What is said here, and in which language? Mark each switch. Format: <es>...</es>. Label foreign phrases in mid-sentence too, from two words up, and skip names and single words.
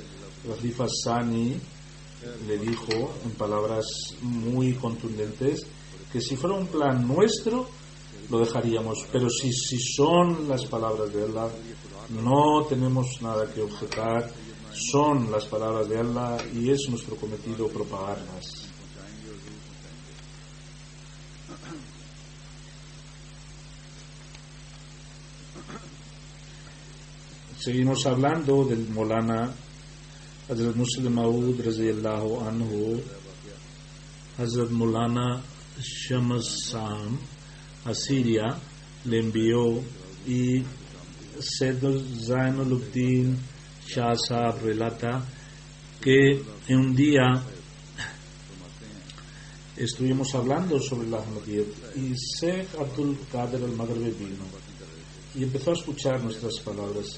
<es>Khalifa Sani le dijo en palabras muy contundentes que si fuera un plan nuestro lo dejaríamos, pero si son las palabras de Allah, no tenemos nada que objetar. Son las palabras de Allah y es nuestro cometido propagarlas. Seguimos hablando del Molana Hazrat Muslim Maud</es> <ar>رضي الله عنه.</ar> <es>Hazrat Molana Shamassam a Siria le envió, y Sayyid Zainuluddin Shah Sahab relata que en un día estuvimos hablando sobre la Ahmadiyyat y Sheikh Abdul Qadir al-Maghribi vino y empezó a escuchar nuestras palabras.</es>